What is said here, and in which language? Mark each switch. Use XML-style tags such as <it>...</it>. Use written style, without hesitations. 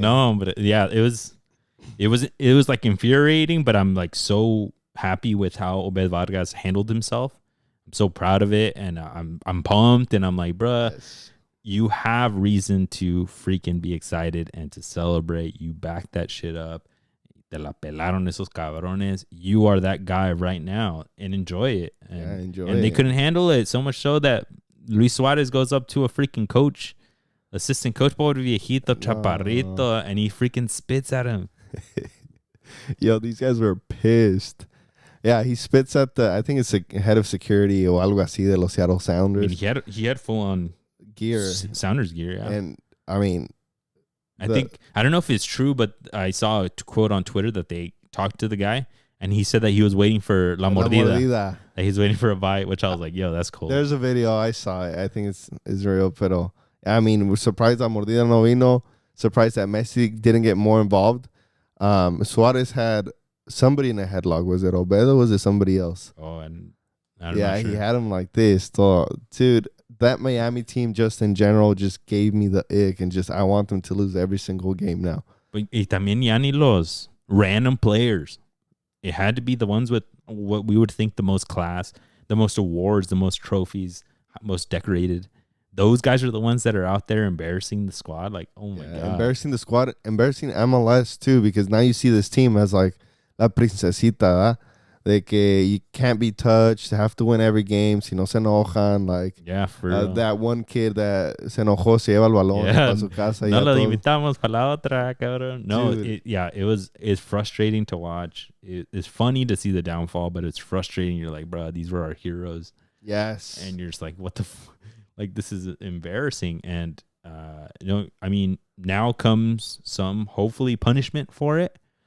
<en>No, but yeah, it was like infuriating, but I'm like so happy with how Obed Vargas handled himself. I'm so proud of it, and I'm pumped, and I'm like, bruh, yes. You have reason to freaking be excited and to celebrate. You back that shit up.</en> <es>Te la pelaron esos cabrones.</es> <en>You are that guy right now, and enjoy it. And, enjoy and it. They couldn't handle it so much so that Luis Suarez goes up to a freaking coach, assistant coach,</en> <es>pobre viejito, chaparrito,</es> <en>and he freaking spits at him. Yo, these guys were pissed. Yeah, he spits at the, I think it's the head of security or</en> <es>algo así de los</es> <en>Seattle Sounders. I mean, he had full on gear, Sounders gear. Yeah, and I mean, I don't know if it's true, but I saw a quote on Twitter that they talked to the guy, and he said that he was waiting for</en> <es>la mordida.</es> <en>That he's waiting for a bite, which I was like, yo, that's cool. There's a video, I saw it. I think it's real, pero I mean, we're surprised that</en> <es>mordida no vino.</es> <en>Surprised that Messi didn't get more involved. Suarez had somebody in a headlock. Was it Obed or was it somebody else? Oh, and he had him like this. So, dude, that Miami team just in general just gave me the ick, and just I want them to lose every single game now.</en> <es>But y también ya ni los</es> <en>random players. It had to be the ones with what we would think the most class, the most awards, the most trophies, most decorated. Those guys are the ones that are out there embarrassing the squad. Like, oh my God. Embarrassing the squad, embarrassing MLS too, because now you see this team as like</en> <es>la princesita, de que</es> <en>you can't be touched, have to win every game,</en> <es>si no se enojan.</es> <en>Like, yeah, for real. That one kid that</en> <es>se enojó, se lleva el balón para su casa. No lo invitamos para la otra, cabrón.</es> <en>No, it's frustrating to watch. It's funny to see the downfall, but it's frustrating. You're like, bro, these were our heroes. Yes. And you're just like, what the like, this is embarrassing. And, I mean, now comes some, hopefully, punishment for it.</en>